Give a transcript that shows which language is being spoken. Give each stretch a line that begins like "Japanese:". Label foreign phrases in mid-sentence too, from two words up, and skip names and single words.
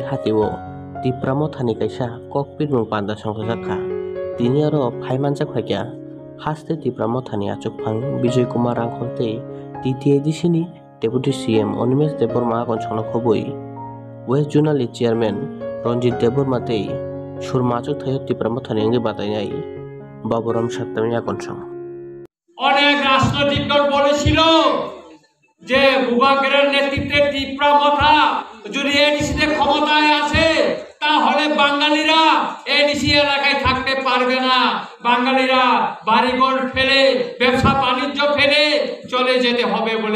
Kok Borok: Hateo tipramo thani kaisa kokpit mung panda songkhakha tini aro phaimanjak khaikya haste tipramo thani achukphang Bijoy Kumar Rangholte TTIDC ni Deputy CM Onimesh Deborma akon chongno khoboi
English: West Zonal Chairman
Kok Borok: Ranjit Deborma tei surmajuk thayo tipramo thanenggi batainai বাবুরাম সাত্তামি আকর্ষণ
Bangla: অনেক রাজনৈতিক দল বলেছিল যে মুবারকের নেতৃত্বে টিপ্রা মাথা যদি এডিসিতে ক্ষমতায় আসে তাহলে বাঙালিরা এডিসি এলাকায় থাকতে পারবে না, বাঙালিরা বাড়িঘর ফেলে ব্যবসা বাণিজ্য ফেলে চলে যেতে হবে বলে।